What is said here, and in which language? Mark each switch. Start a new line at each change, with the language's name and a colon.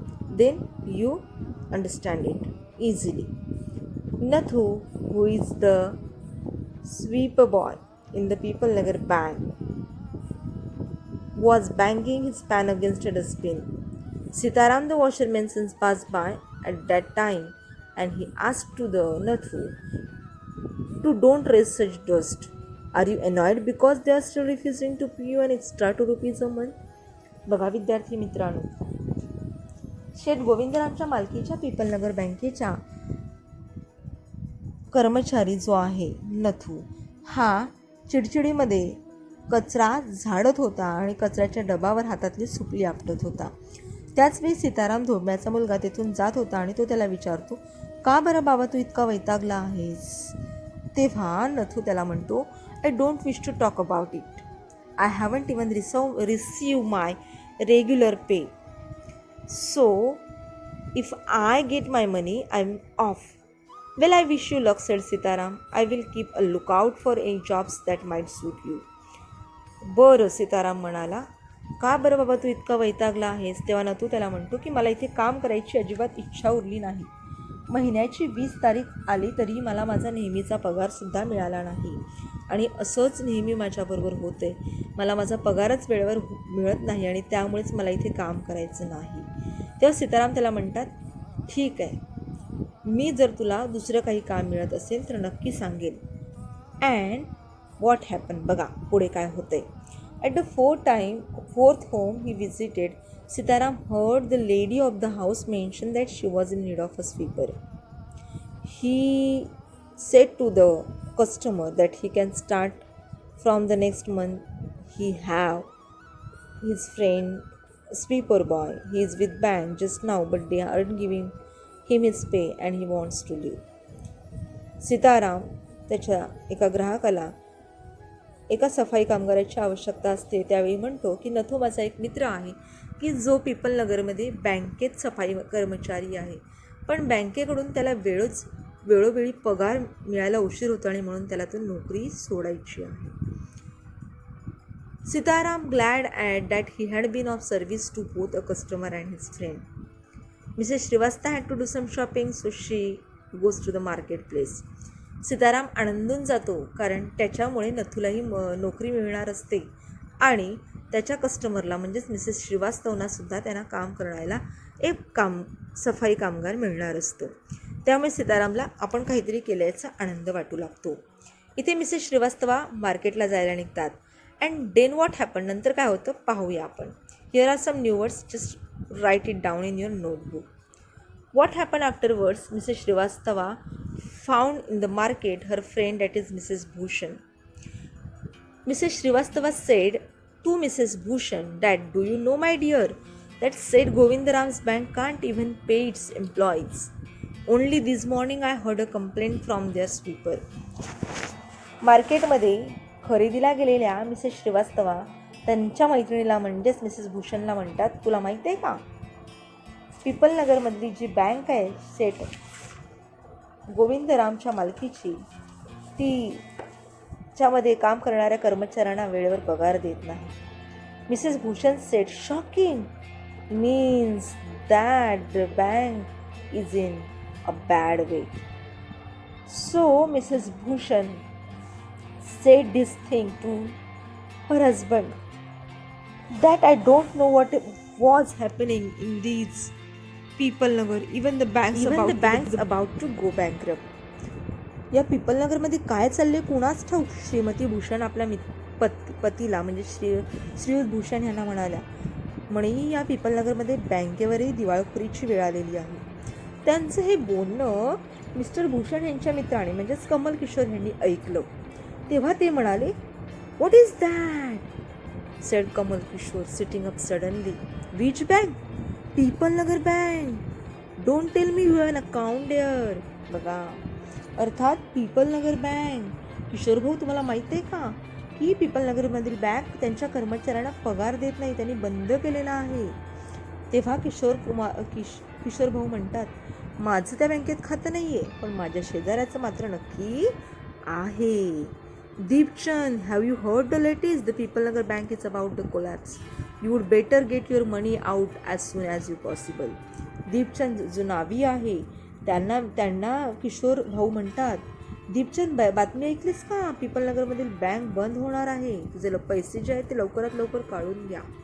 English: Then you understand it easily. Nathu, who is the sweeper boy in the People Nagar bank, was banging his pan against a dustbin. Sitaram the washerman passed by at that time and he asked to the Nathu to don't raise such dust. Are you annoyed because they are still refusing to pay you an extra 2 rupees a month?
Marathi: बघा विद्यार्थी मित्रांनो, शेठ गोविंदरामच्या मालकीच्या पीपलनगर बँकेच्या कर्मचारी जो आहे नथू, हा चिडचिडीमध्ये कचरा झाडत होता आणि कचऱ्याच्या डबावर हातातली सुपली आपटत होता. त्याचवेळी सीताराम धोबण्याचा मुलगा तेथून जात होता आणि तो त्याला विचारतो, का बरं बाबा तू इतका वैतागला आहेस? तेव्हा नथू त्याला म्हणतो,
English: I don't wish to talk about it. I haven't even receive my regular pay. So if I get my money I am off. Well I wish you luck, said Sitaram. I will keep a lookout for any jobs that might suit you.
Marathi: बरं, सीताराम म्हणाला, का बरं बाबा तू इतका वैतागला आहेस? तेव्हा नथू त्याला म्हणतो की मला इथे काम करायची अजिबात इच्छा उरली नाही. महिन्याची 20 तारीख आली तरी मला माझा नेहमीचा पगारसुद्धा मिळाला नाही आणि असंच नेहमी माझ्याबरोबर होते. मला माझा पगारच वेळेवर मिळत नाही आणि त्यामुळेच मला इथे काम करायचं नाही. तेव्हा सीताराम त्याला म्हणतात, ठीक आहे, मी जर तुला दुसरं काही काम मिळत असेल तर नक्की सांगेल.
English: and what happen,
Marathi: बघा पुढे काय होतंय.
English: At the fourth home he visited, Sitaram heard the lady of the house mention that she was in need of a sweeper. He said to the customer that he can start from the next month. He have his friend sweeper boy. He is with bank just now, but they aren't giving him his pay and he wants to leave.
Marathi: Sitaram त्याच्या एका ग्राहकाला एका सफाई कामगाराची आवश्यकता असते त्यावेळी म्हणतो की नथू माझा एक मित्र आहे की जो पीपलनगरमध्ये बँकेत सफाई कर्मचारी आहे. पण बँकेकडून त्याला वेळोवेळी पगार मिळायला उशीर होतो आणि म्हणून त्याला तो नोकरी सोडायची आहे.
English: Sitaram glad that he had been of service to both a customer and his friend. Mrs. Srivastava had to do some shopping, so she goes to the marketplace.
Marathi: Sitaram आनंदून जातो कारण त्याच्यामुळे नथूलाही नोकरी मिळणार असते आणि त्याच्या कस्टमरला म्हणजेच मिसेस श्रीवास्तवना सुद्धा त्यांना काम करायला एक सफाई कामगार मिळणार असतं. त्यामुळे सीतारामला आपण काहीतरी केल्याचा आनंद वाटू लागतो. इथे मिसेस श्रीवास्तवा मार्केटला जायला निघतात.
English: and then what happen,
Marathi: नंतर काय होतं पाहूया आपण.
English: Here are some new words, just write it down in your notebook. What happen afterwards, Mrs Srivastava found in the market her friend, that is Mrs. Bhushan. Mrs. Srivastava said to Mrs. Bhushan that, "Do you know, my dear, that Seth Govindaram's bank can't even pay its employees. Only this morning I heard a complaint from their sweeper."
Marathi: मार्केटमध्ये खरेदीला गेलेल्या Mrs Srivastava त्यांच्या मैत्रिणीला म्हणजेच Mrs भूषणला म्हणतात, तुला माहिती आहे का, पिपलनगरमधली जी बँक आहे सेठ गोविंदरामच्या मालकीची, तिच्यामध्ये काम करणाऱ्या कर्मचाऱ्यांना वेळेवर पगार देत नाही.
English: Mrs Bhushan said, shocking, means that the bank is in a bad way. So Mrs Bhushan said this thing to her husband, that I don't know what was happening in these Peoplenagar, even the banks about to go bankrupt.
Marathi: या पिपलनगरमध्ये काय चालले कुणाच ठाऊक. श्रीमती भूषण आपल्या पतीला म्हणजे श्रीयुत भूषण यांना म्हणाल्या, म्हणे या पिपलनगरमध्ये बँकेवरही दिवाळखोरीची वेळ आलेली आहे. त्यांचं हे बोलणं मिस्टर भूषण यांच्या मित्राने म्हणजेच कमल किशोर यांनी ऐकलं. तेव्हा ते म्हणाले,
English: What is that, said Kamal Kishore sitting up suddenly. Which bank, Peoplenagar bank, don't tell me you have an account there.
Marathi: बघा, अर्थात पिपलनगर बँक. किशोर भाऊ, तुम्हाला माहिती आहे का की पिपलनगरमधील बँक त्यांच्या कर्मचाऱ्यांना पगार देत नाही, त्यांनी बंद केलेला आहे. तेव्हा किशोर भाऊ म्हणतात, माझं त्या बँकेत खातं नाही आहे, पण माझ्या शेजाऱ्याचं मात्र नक्की आहे.
English: Deepchand, have you heard the latest? The Peoplenagar Bank is about to collapse. You would better get your money out as soon as you possible.
Marathi: Deepchand जो नावी आहे त्यांना किशोर भाऊ म्हणतात, दीपचंद बातमी ऐकलीस का, पिपलनगरमधील बँक बंद होणार आहे, तुझे पैसे जे आहेत ते लवकरात लवकर काढून घ्या.